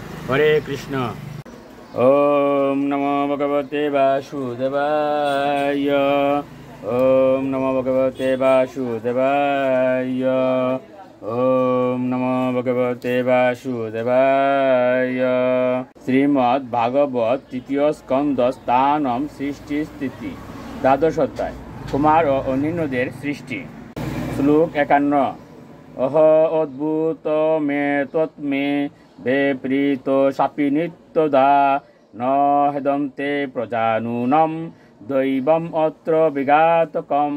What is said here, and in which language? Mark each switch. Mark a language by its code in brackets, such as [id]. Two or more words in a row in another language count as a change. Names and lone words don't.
[sa] হরে কৃষ্ণ। ওম নমো ভগবতে বাসুদেবায়। ওম নমো ভগবতে বাসুদেবায়। ওম নমো ভগবতে বাসুদেবায়। [bn] শ্রীমদ্ ভাগবত তৃতীয় স্কন্দ স্থানম সৃষ্টি স্থিতি দ্বাদশ অধ্যায়। কুমার ও অন্যান্যদের সৃষ্টি। শ্লোক 51। [sa] অহ অদ্ভুত মে তৎমে বেপ্রীত সাপি নিত্যদা ন হেদন্তে প্রজানুনম দৈবম অত্র বিঘাতকম।